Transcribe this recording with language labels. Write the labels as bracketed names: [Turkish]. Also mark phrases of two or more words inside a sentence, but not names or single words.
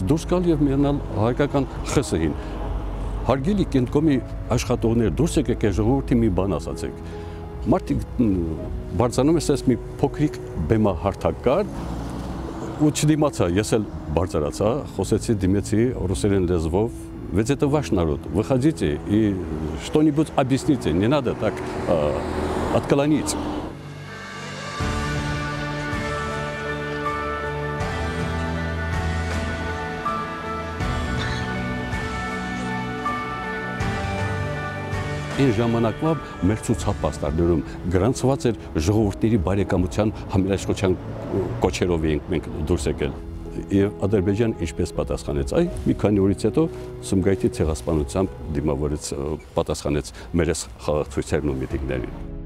[Armenian] դուրս գալ եւ միանալ հայկական ԽՍՀ-ին։ Հարգելի կենտկոմի աշխատողներ, դուրս եկեք ժողովրդի մի բան ասացեք։ Մարդիկ բարձրանում ես մի փոքրիկ բեմահարթակ կար ու չդիմացա, ես էլ բարձրացա, խոսեցի, դիմեցի ռուսերեն լեզվով, [Russian] ведь это ваш народ, выходите и что-нибудь объясните, не надо так отклонить. [Armenian] Այն ժամանակվա մեր ցուցապաստարներում գրանցված էր ժողովրդների բարեկամության համերաշխության կոչերով ենք դուրս եկել։ Եվ Ադրբեջան ինչպես պատասխանեց, այ մի քանի օրից հետո Սումգայիթի ցեղասպանությամբ դիմավորեց, պատասխանեց մեր խաղացույցերն ու միտինգներին։